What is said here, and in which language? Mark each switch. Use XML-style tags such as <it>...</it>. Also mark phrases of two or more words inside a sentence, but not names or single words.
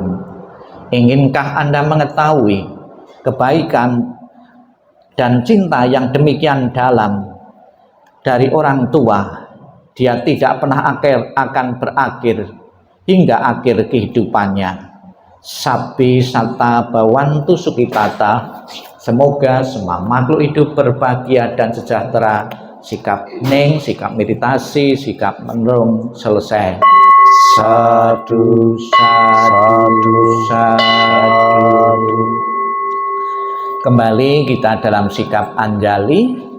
<id>Inginkah Anda mengetahui kebaikan dan cinta yang demikian dalam dari orang tua? Dia tidak pernah akan berakhir hingga akhir kehidupannya.</id> <pi>Sabi sata bawantu sukitata.</pi> <id>Semoga semua makhluk hidup berbahagia dan sejahtera. Sikap hening, sikap meditasi, sikap merenung selesai.</id> <pi>Sadu, sadu, sadu.</pi> <id>Kembali kita dalam sikap anjali.</id>